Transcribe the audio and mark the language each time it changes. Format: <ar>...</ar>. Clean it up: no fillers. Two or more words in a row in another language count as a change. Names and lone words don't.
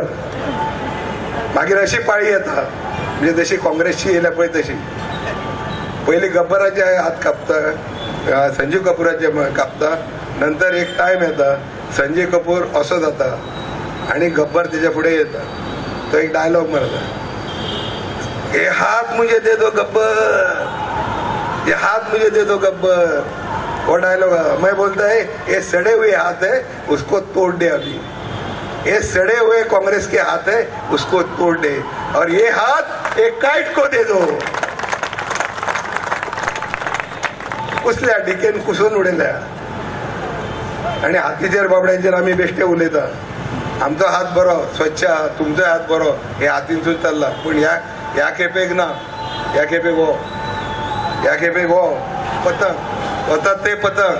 <kok>मागीर अशी पाळी येता म्हणजे जशी काँग्रेसची येयल्या पळय तशी. पयली गब्बराचे हात कापता, संजीव कपुराचे कापता. नंतर एक टायम येता संजीव कपूर असो जाता आणि गब्बर तेच्या फुडें येता. तो एक डायलॉग मारता,</kok> <hi>ये हाथ मुझे दे दो गब्बर, ये हाथ मुझे दे दो गब्बर. वो डायलॉग मैं बोलता है ये सड़े हुए हाथ है उसको तोड़ दे. अभी ये सड़े हुए कांग्रेस के हाथ है उसको तोड़ दे और ये हाथ एक काइट को दे दो.</hi> <kok>कुसल्या डिकेन कुसून उडयल्या. आणि हातीचेर बाबड्यांचेर आमी बेश्टे उलयता. आमचो हात बरो स्वच्छ आहा, तुमचो हात बरो हे हातींसून चल्ला. पूण ह्या खेपेक ना. ह्या खेपेक हो पतंग वतात ते पतंग.</kok>